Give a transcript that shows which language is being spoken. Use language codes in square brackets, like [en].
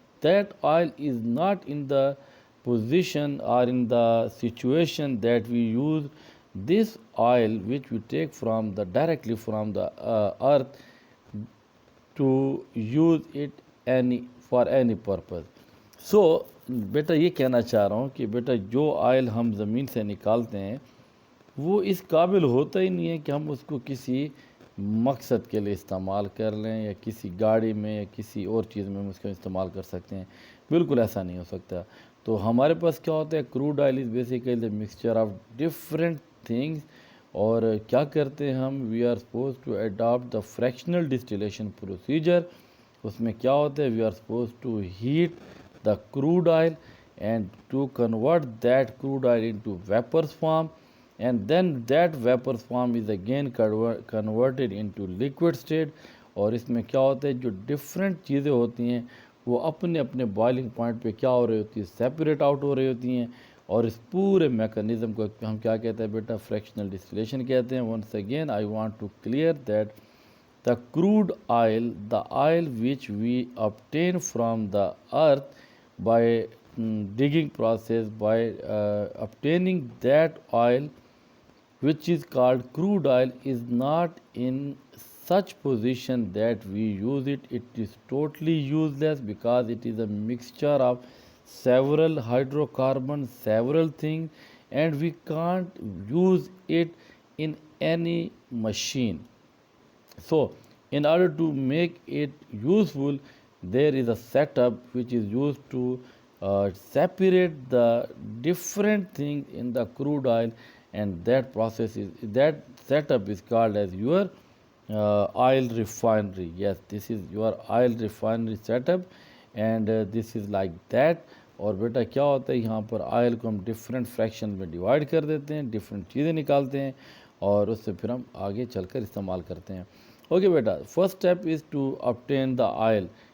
[en] That oil is not in the position or in the situation that we use this oil which we take from the directly from the earth to use it any for any purpose. [hi] So बेटा ये कहना चाह रहा हूँ कि बेटा जो oil हम ज़मीन से निकालते हैं वो इस काबिल होता ही नहीं है कि हम उसको किसी मकसद के लिए इस्तेमाल कर लें या किसी गाड़ी में या किसी और चीज़ में हम उसका इस्तेमाल कर सकते हैं। बिल्कुल ऐसा नहीं हो सकता। तो हमारे पास क्या होता है, crude oil is basically the mixture of different things. और क्या करते हैं हम, [en] We are suppose to adopt the fractional distillation procedure. [hi] उसमें क्या होता है, [en] We are suppose to heat the crude oil and to convert that crude oil into vapors form, and then that vapor form is again converted into liquid state. [hi] और इसमें क्या होता है, जो डिफरेंट चीज़ें होती हैं वो अपने अपने बॉइलिंग पॉइंट पे क्या हो रही होती है, सेपरेट आउट हो रही होती हैं। और इस पूरे मैकेनिज़्म को हम क्या कहते हैं बेटा, फ्रैक्शनल डिस्टिलेशन कहते हैं। [en] Once again I want to clear that the crude oil, the oil which we obtain from the earth by digging process, by obtaining that oil which is called crude oil, is not in such position that we use it. It is totally useless because it is a mixture of several hydrocarbons, several things, and we can't use it in any machine. So in order to make it useful, there is a setup which is used to separate the different things in the crude oil, and that process is, that setup is called as your oil refinery. Yes, this is your oil refinery setup, and this is like that. [hi] और बेटा क्या होता है, यहाँ पर oil को हम different fraction में डिवाइड कर देते हैं, डिफरेंट चीज़ें निकालते हैं और उससे फिर हम आगे चलकर इस्तेमाल करते हैं। [en] Okay बेटा, first step is to obtain the oil.